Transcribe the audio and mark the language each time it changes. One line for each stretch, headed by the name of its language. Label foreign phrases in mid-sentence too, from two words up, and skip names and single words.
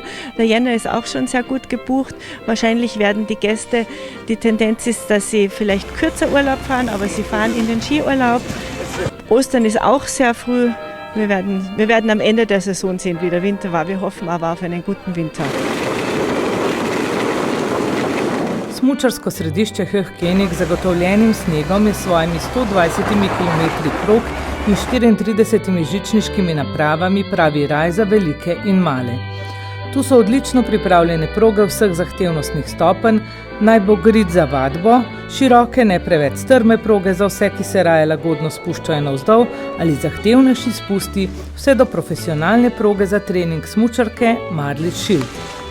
German: Der Jänner ist auch schon sehr gut gebucht. Wahrscheinlich werden die Gäste, die Tendenz ist, dass sie vielleicht kürzer Urlaub fahren, aber sie fahren in den Skiurlaub. Ostern ist auch sehr früh. Wir werden am Ende der Saison sehen, wie der Winter war. Wir hoffen aber auf einen guten Winter.
Slovenian: Smučarsko središče Höchkenig z zagotovljenim snegom je s svojimi 120 km prog in 34 žičniškimi napravami pravi raj za velike in male. Tu so odlično pripravljene proge vseh zahtevnostnih stopenj, naj bo grid za vadbo, široke, ne preveč strme proge za vse, ki se raje lagodno spuščajo navzdol, ali zahtevnejši spusti, vse do profesionalne proge za trening smučarke Marlies Schild.